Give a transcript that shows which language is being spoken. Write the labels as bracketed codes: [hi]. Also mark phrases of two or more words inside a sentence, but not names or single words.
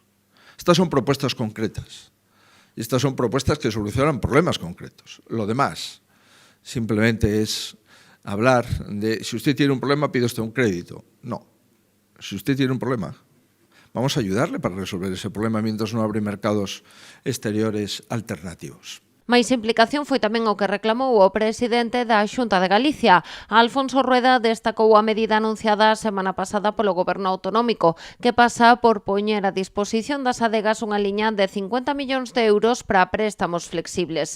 [es] Estas son propuestas concretas. Y estas son propuestas que solucionan problemas concretos. Lo demás simplemente es hablar de si usted tiene un problema, pide usted un crédito. No. Si usted tiene un problema, vamos a ayudarle para resolver ese problema mientras no abre mercados exteriores alternativos. [gl] Mais implicación foi tamén o que reclamou o presidente da Xunta de Galicia. Alfonso Rueda destacou a medida anunciada a semana pasada polo Goberno autonómico, que pasa por poñer a disposición das adegas unha liña de 50 millóns de euros para préstamos flexibles.